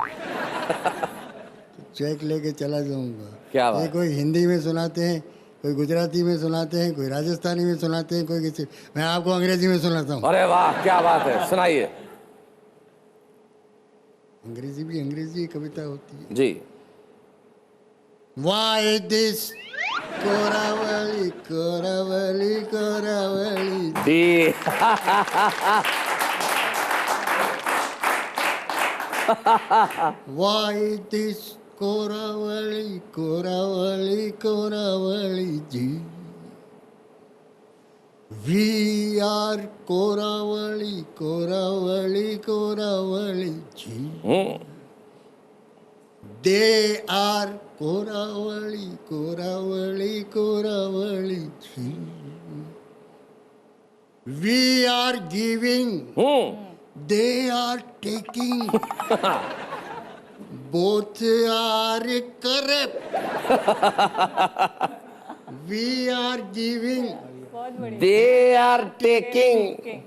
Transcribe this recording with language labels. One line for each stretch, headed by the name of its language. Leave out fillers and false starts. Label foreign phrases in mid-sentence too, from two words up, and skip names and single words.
Hindi: तो चेक लेके चला जाऊँगा। क्या बात? ये कोई हिंदी में सुनाते हैं, कोई गुजराती में सुनाते हैं, कोई राजस्थानी में सुनाते हैं, कोई किसी। मैं आपको अंग्रेजी में सुनाता हूँ। अरे वाह, क्या बात है, सुनाइए। अंग्रेजी भी अंग्रेजी कविता होती है जी।
English: Why this
Tamil: கொலவெறி கொலவெறி கொலவெறி दी।
English: Why this
Tamil: கொலவெறி கொலவெறி கொலவெறி जी।
English: We are
Tamil: கொலவெறி கொலவெறி கொலவெறி जी।
English: They are
Tamil: கொலவெறி கொலவெறி கொலவெறி जी।
English: We are giving, they are taking. Both are correct. We are giving, They are taking.